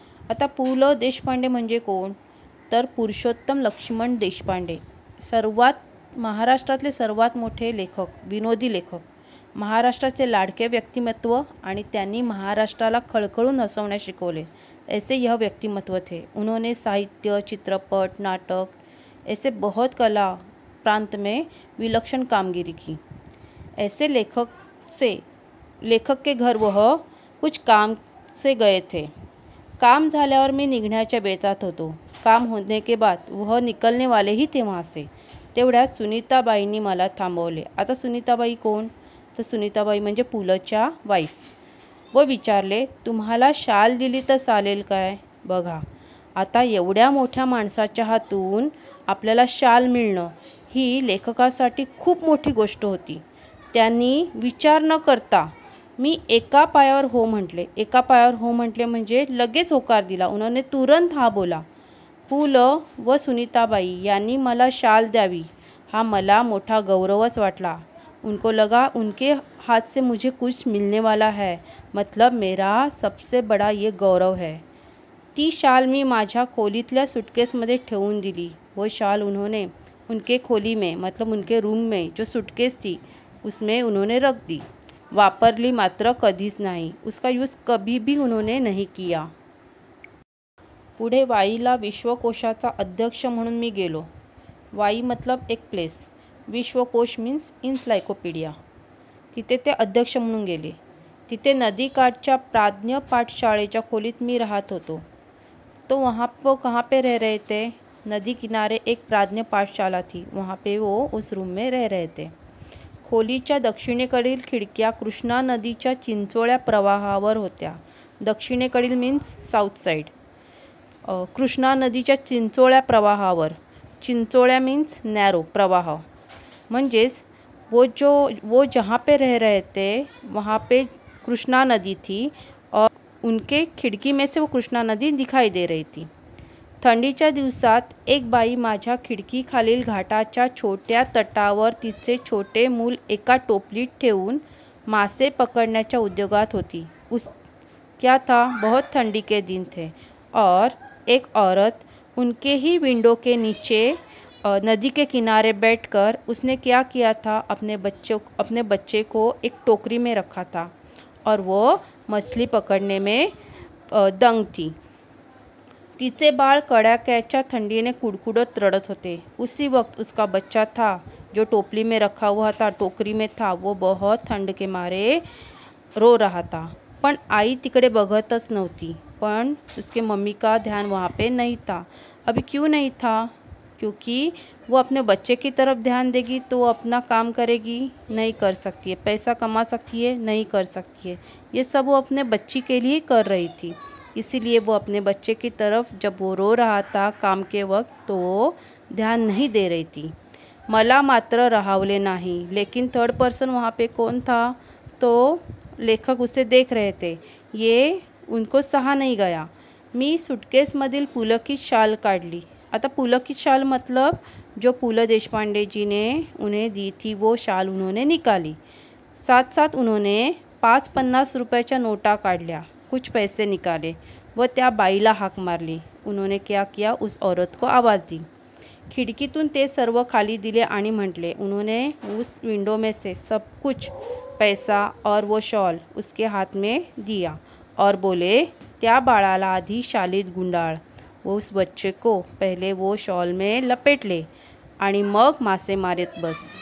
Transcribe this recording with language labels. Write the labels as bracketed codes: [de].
[mr] आता पु ल देशपांडे म्हणजे कोण, तर पुरुषोत्तम लक्ष्मण देशपांडे, महाराष्ट्रातले सर्वात मोठे लेखक, विनोदी लेखक, महाराष्ट्राचे लाडके व्यक्तिमत्व आणि त्यांनी महाराष्ट्राला खळखळून हसवण्यास शिकवले, [hi] ऐसे यह व्यक्तिमत्व थे। उन्होंने साहित्य, चित्रपट, नाटक ऐसे बहुत कला प्रांत में विलक्षण कामगिरी की। ऐसे लेखक के घर वह कुछ काम से गए थे। [mr] काम झाल्यावर मी निघण्याच्या बेतात होतो। [hi] काम होने के बाद वह निकलने वाले ही थे वहाँ से। [mr] तेवढ्यात सुनीताबाईंनी मला थांबवले। आता सुनीताबाई कोण, तर सुनीताबाई म्हणजे पुलच्या वाईफ। व विचारले, तुम्हाला शाल दिली तर चालेल काय। बघा, आता एवढ्या मोठ्या माणसाच्या हातून आपल्याला शाल मिळणं ही लेखकासाठी खूप मोठी गोष्ट होती। त्यांनी विचार न करता मी एका पायावर हो म्हटले। एका पायावर हो म्हटले म्हणजे लगेच होकार दिला। [hi] उन्होंने तुरंत हाँ बोला। [mr] पु ल व सुनीताबाई यांनी मला शाल द्यावी हा मला मोठा गौरवच वाटला। [hi] उनको लगा उनके हाथ से मुझे कुछ मिलने वाला है, मतलब मेरा सबसे बड़ा ये गौरव है। [mr] ती शाल मी माझ्या खोलीतल्या सूटकेसमध्ये ठेवून दिली। [hi] वो शाल उन्होंने उनके खोली में मतलब उनके रूम में जो सूटकेस थी उसमें उन्होंने रख दी। [mr] वापरली मात्र कधीच [hi] नहीं, उसका यूज़ कभी भी उन्होंने नहीं किया। [mr] पुढे वाईला विश्वकोशाचा अध्यक्ष म्हणून मी गेलो. [hi] वाई मतलब एक प्लेस, विश्वकोश मीन्स इन्सायक्लोपीडिया. [mr] तिथे ते अध्यक्ष म्हणून गेले. तिथे नदीकाठच्या प्राज्ञ पाठशाळेच्या खोलीत मी राहत होतो. [hi] तो वहाँ पे कहाँ पे रह रहे थे? नदी किनारे एक प्राज्ञ पाठशाला थी, वहाँ पे वो उस रूम में रह रहे थे. [mr] खोलीच्या दक्षिणेकडील खिडक्या कृष्णा नदीच्या चिंचोळ्या प्रवाहावर होत्या. दक्षिणेकडील मीन्स साऊथ साईड. कृष्णा नदीच्या चिंचोळ्या प्रवाहावर. चिंचोळ्या मीन्स नॅरो प्रवाह. [hi] म्हणजेच वो जहाँ पे रह रहे थे वहाँ पे कृष्णा नदी थी और उनके खिड़की में से वो कृष्णा नदी दिखाई दे रही थी. [mr] थंडीच्या दिवसात एक बाई माझ्या खिडकीखालील घाटाच्या छोट्या तटावर तिचे छोटे मूल एका टोपलीत ठेवून मासे पकडण्याच्या उद्योगात होती. [hi] क्या था, बहुत ठंडी के दिन थे और एक औरत उनके ही विंडो के नीचे नदी के किनारे बैठकर उसने क्या किया था, अपने बच्चे को एक टोकरी में रखा था और वो मछली पकड़ने में दंग थी. [mr] तिचे बाळ कड़ाक्याच्या थंडीने कुड़कुड़त रड़त होते. [hi] उसी वक्त उसका बच्चा था जो टोपली में रखा हुआ था, टोकरी में था, वो बहुत ठंड के मारे रो रहा था. [mr] पण आई तिकडे बघतच नव्हती. [hi] पण उसके मम्मी का ध्यान वहाँ पे नहीं था. अभी क्यों नहीं था? क्योंकि वो अपने बच्चे की तरफ ध्यान देगी तो वो अपना काम करेगी, नहीं कर सकती है. पैसा कमा सकती है, नहीं कर सकती है. ये सब वो अपने बच्ची के लिए कर रही थी. इसीलिए वो अपने बच्चे की तरफ जब वो रो रहा था काम के वक्त तो वो ध्यान नहीं दे रही थी. [mr] मला मात्र राहवले नाही. [hi] लेकिन थर्ड पर्सन वहाँ पे कौन था? तो लेखक उसे देख रहे थे. ये उनको सहा नहीं गया. [mr] मी सुटकेसमधील पुलकित शाल काढली. [hi] आता पुलकित शाल मतलब जो पु.ल. देशपांडे जी ने उन्हें दी थी वो शाल उन्होंने निकाली. साथ साथ उन्होंने [mr] 5-50 रुपयाच्या नोटा काढल्या. [hi] कुछ पैसे निकाले [mr] व त्या बाईला हाक मारली. [hi] उन्होंने क्या किया, उस औरत को आवाज़ दी. [mr] खिड़कीतून ते सर्व खाली दिले आणि म्हटले. [hi] उन्होंने उस विंडो में से सब कुछ पैसा और वो शॉल उसके हाथ में दिया और बोले, [mr] त्या बाळाला आधी शालीत गुंडाळ. [hi] वो उस बच्चे को पहले वो शॉल में लपेट ले [mr] आणि मग मासे मारत बस.